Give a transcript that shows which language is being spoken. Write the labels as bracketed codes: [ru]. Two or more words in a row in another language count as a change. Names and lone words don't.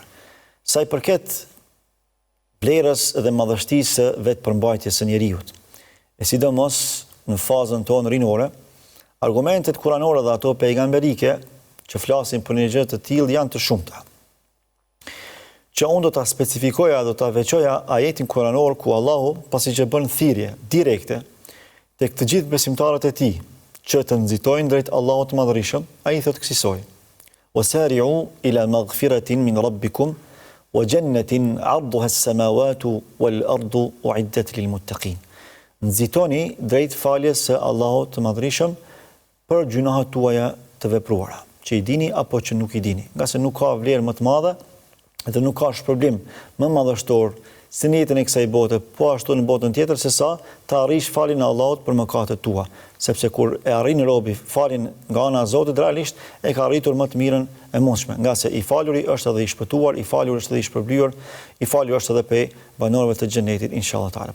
[sq] Sa i përket vlerës dhe madhështisë së vetpërmbajtjes së njerëzit, e sidomos në fazën tonë rinore, argumentet kuranore dhe ato pejgamberike që flasin për një gjë të tillë janë të shumta. Që unë do ta specifikoja, do ta veçoja ajetin kuranor ku Allahu, pasi që bën thirrje direkte tek të gjithë besimtarët e tij që të nxitojnë drejt Allahut të Madhërisëm, ai thotë kësaj: [ar] "وسارعوا إلى مغفرة من ربكم وجنة عرضها السماوات والأرض أعدت للمتقين." [sq] Nxitoni drejt faljes së Allahut të Madhërisëm për gjunahet tuaja të vepruara, që i dini apo që nuk i dini, nga se nuk ka vlerë më të madhe dhe nuk ka shpërblim më madhështor si në jetën e kësaj bote, po ashtu në botën tjetër, se sa të arrish faljen e Allahut për mëkatet tua, sepse kur e arrin robi faljen nga ana e Zotit, realisht e ka arritur më të mirën e mundshme, nga se i faluri është edhe i shpëtuar, i falur është edhe i shpërblyer, i falur është edhe pe banorëve të xhenetit [ar] إن شاء الله تعالى.